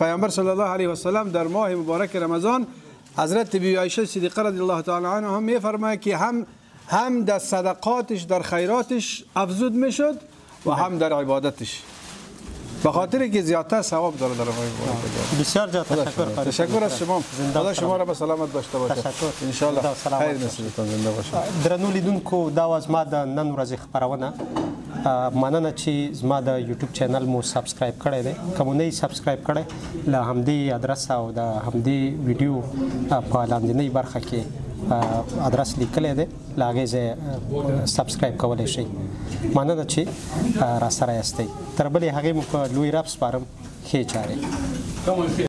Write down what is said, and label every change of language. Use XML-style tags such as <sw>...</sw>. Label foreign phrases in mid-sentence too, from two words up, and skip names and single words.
<fa>پیامبر</fa> <ar>صلی الله علیه و سلم</ar> <fa>در ماه مبارک رمضان حضرت بی عایشه صدیقه</fa> <ar>رضی الله تعالی عنها</ar> <fa>هم میفرماید که هم در صدقاتش در خیراتش افزود میشد و هم در عبادتش به خاطر که زیادتر ثواب داره در بسیار زیاد تشکر. تشکر از شما. خدا شما را به سلامت داشته باشه. تشکر.</fa> <ar>ان شاء الله</ar> <fa>خیر نصیبتون زنده باشه.</fa> <ps>درنو لیدونکو دا واز ما د نن ورځې خبرونه مننه چې زما د یوټیوب چینل مو سبسکرایب کړی دی کوم نه سبسکرایب کړی له همدې ادرس او د همدې ویډیو په لاندنۍ برخه کې ادرس لیکلی دی له هغې ځای سبسکرایب کولی شئ مننه چې راسره یاستئ تر بلې هغې مو په لوی رب سپارم ښې چارې</ps>